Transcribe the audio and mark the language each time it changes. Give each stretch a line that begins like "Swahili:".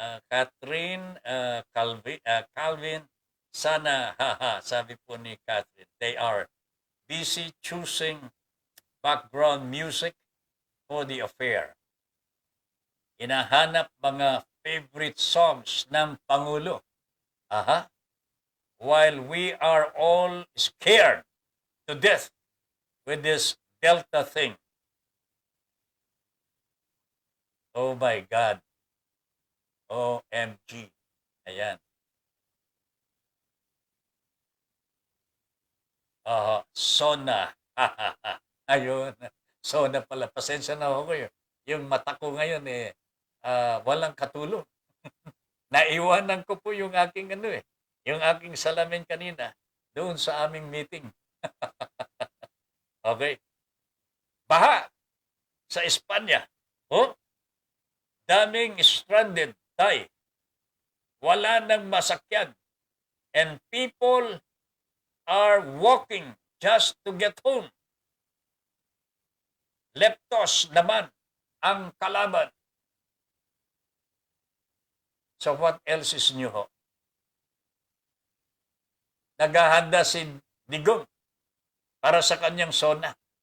English: Catherine, Calvin, sana,
Filipino: sabi po ni
English: Catherine, they are busy choosing background music for the affair.
Filipino: Hinahanap mga favorite songs ng Pangulo.
English: While we are all scared to death with this Delta thing. Oh my God. OMG. Ayan.
Filipino: SONA. Ayun. SONA pala. Pasensya na ako kayo. Yung mata ko ngayon walang katulong. Naiwanan ko po yung aking yung aking salamin kanina doon sa aming meeting. Okay. Baha sa Espanya. Daming stranded tayo. Wala nang masakyan.
English: And people are walking just to get home.
Filipino: Leptos naman ang kalaban.
English: So what else is new
Filipino: Naghahanda si Digong para sa kanyang SONA.